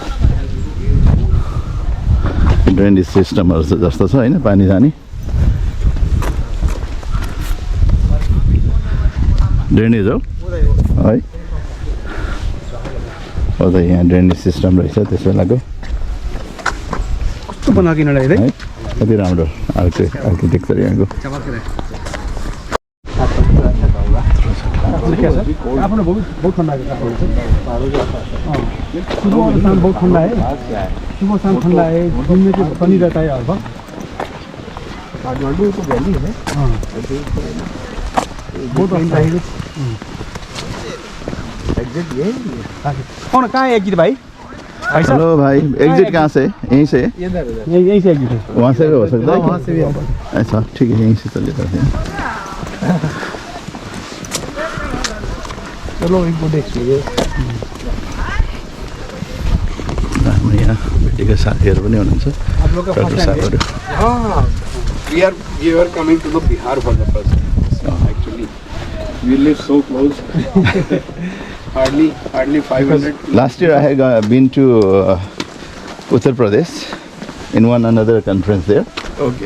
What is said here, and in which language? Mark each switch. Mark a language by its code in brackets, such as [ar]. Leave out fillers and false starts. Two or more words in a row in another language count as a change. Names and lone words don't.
[en] drainage systemहरू [ne] जस्तो छ होइन, पानी जाने ड्रेनेज हो है। हो त यहाँ [en] drainage system [ne] रहेछ त्यस बेलाको कस्तो बनाएको यिनीहरूलाई है। कति राम्रो आर्किटेक्चर यहाँको। [hi] आफ्नो बहुत ठंडा है। सुबह और शाम बहुत ठंडा है, सुबह शाम ठंडा है, दिन में तो पानी रहता है हर वक्त। काठमांडू तो वैली है, बहुत ठंडा है। एग्जिट ये कौन कहाँ है एग्जिट भाई? हेलो भाई, एग्जिट कहाँ से? यहीं से? यहीं से एग्जिट है। वहाँ से भी हो सकता है? वहाँ से भी हो सकता है। ऐसा ठीक है, यहीं से चले जाते हैं। चलो एक [en] good experience. [ne] हाम्रो यहाँ भेटेका साथीहरू पनि हुनुहुन्छ। [hi] आप लोग का [en] first time [hi] है? हाँ, [en] we are coming to the Bihar for the first time. Actually, we live so close. hardly 500. Last year I had been to Uttar Pradesh in one another conference there, Okay.